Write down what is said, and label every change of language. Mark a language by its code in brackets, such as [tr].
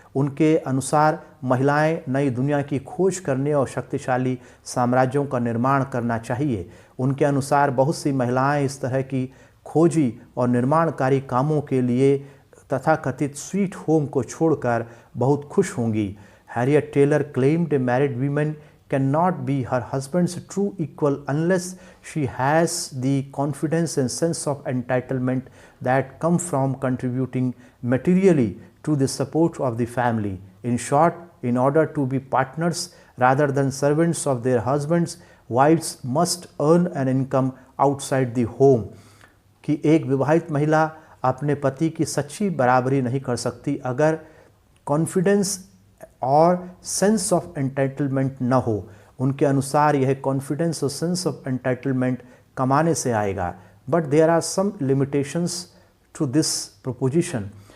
[hi] उनके अनुसार महिलाएं नई दुनिया की खोज करने और शक्तिशाली साम्राज्यों का निर्माण करना चाहिए। उनके अनुसार बहुत सी महिलाएं इस तरह की खोजी और निर्माणकारी कामों के लिए तथाकथित स्वीट होम को छोड़कर बहुत खुश होंगी। [en] Harriet Taylor claimed a married woman cannot be her husband's true equal unless she has the confidence and sense of entitlement that come from contributing materially to the support of the family. In short, in order to be partners rather than servants of their husbands, wives must earn an income outside the home. [hi] कि एक विवाहित महिला अपने पति की सच्ची बराबरी नहीं कर सकती अगर कॉन्फिडेंस और सेंस ऑफ एंटाइटलमेंट न हो। उनके अनुसार यह कॉन्फिडेंस और सेंस ऑफ एंटाइटलमेंट कमाने से आएगा। [en] But there are some limitations to this proposition.